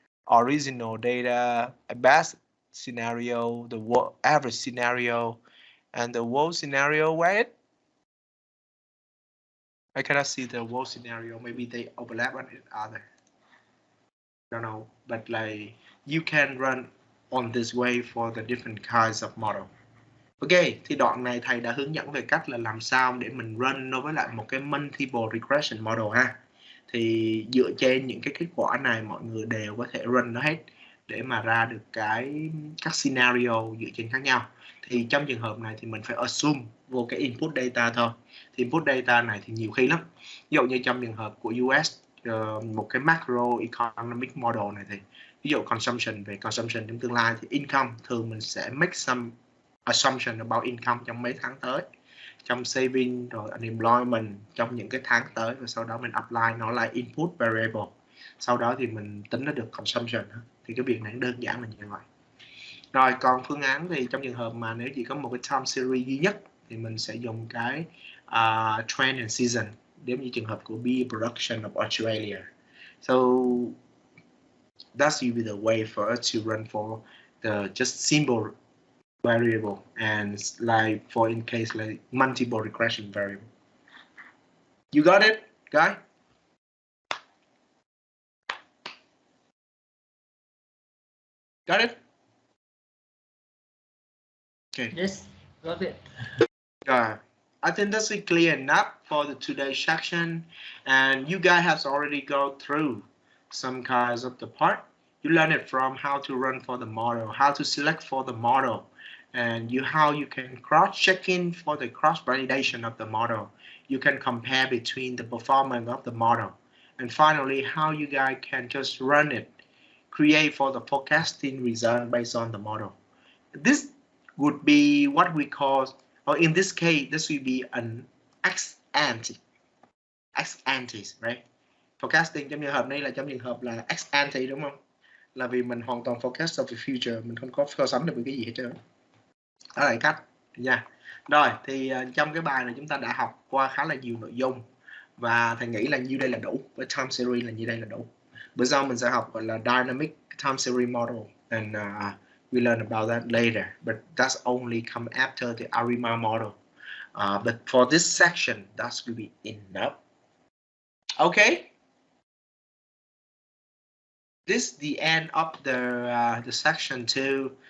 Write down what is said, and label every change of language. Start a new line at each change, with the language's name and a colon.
English: Original data, a best scenario, the average scenario, and the worst scenario. Where I cannot see the worst scenario. Maybe they overlap on each other. I don't know, but like you can run on this way for the different kinds of model.
Vietnamese: Ok, thì đoạn này thầy đã hướng dẫn về cách là làm sao để mình run nó với lại một cái multiple regression model ha. Thì dựa trên những cái kết quả này mọi người đều có thể run nó hết để mà ra được các scenario dựa trên khác nhau. Thì trong trường hợp này thì mình phải assume vô cái input data thôi. Thì input data này thì nhiều khi lắm. Ví dụ như trong trường hợp của US, một cái macro economic model này thì ví dụ consumption, về consumption trong tương lai thì income thường mình sẽ
English: make some assumption about income
Vietnamese: trong mấy tháng tới, trong saving rồi unemployment trong những cái tháng tới, và sau đó mình apply nó là input variable, sau đó thì mình tính nó được consumption. Thì cái việc này đơn giản là như vậy. Rồi còn phương án thì trong trường hợp mà nếu chỉ có một cái time series duy nhất thì mình sẽ dùng cái trend and season, giống như trường hợp của
English: bee production of Australia. So that's be the way for us to run for the just simple variable and like for in case like multiple regression variable. You got it, guy? Got it? Okay. Yes, got it. I think that's clear enough for the today's section, and you guys have already gone through some kinds of the part. You learn it from how to run for the model, how to select for the model, and how you can cross-check in for the cross-validation of the model. You can compare between the performance of the model. And finally, how you guys can just run it, create for the forecasting result based on the model. This would be what we call, or in this case, this will be an ex ante, right?
Vietnamese: Forecasting trong trường hợp này là trong trường hợp là ex ante, đúng không? Là vì mình hoàn toàn
English: forecast of the future,
Vietnamese: mình không có so sánh được với cái gì hết trơn. Đó là cách nha. Rồi thì trong cái bài này chúng ta đã học qua khá là nhiều nội dung, và thầy nghĩ là như đây là đủ, với time series là như đây là đủ. Bữa sau mình sẽ học gọi là dynamic time series model and
English: We learn about that later, but that's only come after the ARIMA model. But for this section, that's will be enough. Okay. This is the end of the section 2.